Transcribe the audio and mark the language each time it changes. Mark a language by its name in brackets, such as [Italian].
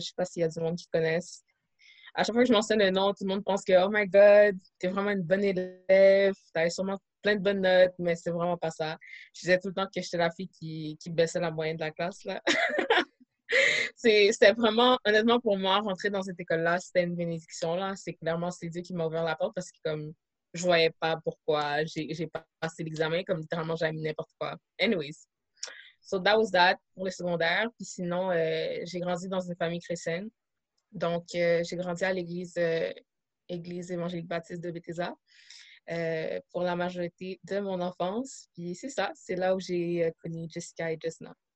[French] Je ne sais pas s'il y a du monde qui connaissent. À chaque fois que je mentionne le nom, tout le monde pense que « Oh my God, t'es vraiment une bonne élève, t'avais sûrement plein de bonnes notes, mais c'est vraiment pas ça. » Je disais tout le temps que j'étais la fille qui baissait la moyenne de la classe, là. C'était vraiment, honnêtement, pour moi, rentrer dans cette école-là, c'était une bénédiction, là. C'est clairement, c'est Dieu qui m'a ouvert la porte parce que, comme, je voyais pas pourquoi j'ai pas passé l'examen, comme littéralement, j'avais mis n'importe quoi. [English] Anyways. So that was that pour le secondaire. [French] Puis sinon, j'ai grandi dans une famille chrétienne. Donc, j'ai grandi à l'église évangélique baptiste de Bethesda pour la majorité de mon enfance. Puis c'est ça, c'est là où j'ai connu Jessica et Jesna.